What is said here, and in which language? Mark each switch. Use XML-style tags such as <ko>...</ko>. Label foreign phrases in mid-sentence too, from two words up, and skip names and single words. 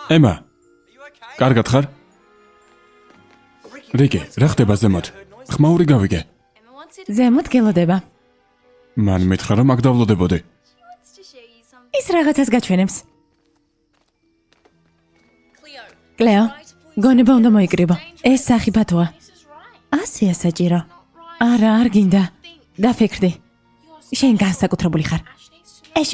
<ka>ემა,</ka> <en>are you okay?</en> <ka>კარგად ხარ? რიკი, რა ხდება ზემოთ? ხმაური გავიგე.</ka> <en>Emma wants you to...</en> <ka>ზემოთ გელოდება. მან მითხრა რომ აქ დავლოდებოდი.</ka> <en>wants to show you something.</en> <ka>ის რაღაცას გაჩვენებს. Cleo. კლეო, გონება უნდა მოიკრიბო. ეს სახიფათოა.</ka> <en>This is right.</en> <ka>ასია საჭირო.</ka> <en>Not right.</en> <ka>არა, არ გინდა. დაფიქრდი.</ka> <en>You're</en> <ka>შენ განსაკუთრებული ხარ.</ka> <en>Ash needs to know.</en>